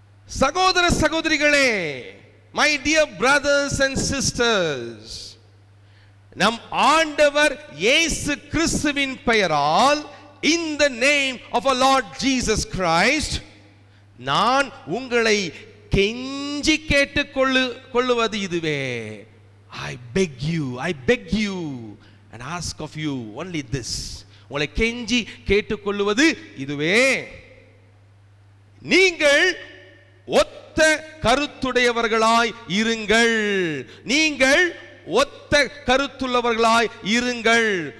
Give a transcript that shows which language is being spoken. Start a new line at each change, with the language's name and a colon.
Tamil: சகோதர சகோதரிகளே,
English: my dear brothers and sisters,
Tamil: நம் ஆண்டவர் இயேசு கிறிஸ்துவின் பெயரால்,
English: in the name of our Lord Jesus Christ,
Tamil: நான் உங்களை கெஞ்சி கேட்டுக் கொள்ளுவது இதுவே.
English: I beg you and ask of you only this.
Tamil: உங்களை கெஞ்சி கேட்டுக்கொள்வது இதுவே, நீங்கள் ஒத்த கருத்துடையவர்களாய் இருங்கள். நீங்கள் ஒத்த கருத்துள்ளவர்களாய் இருங்கள்.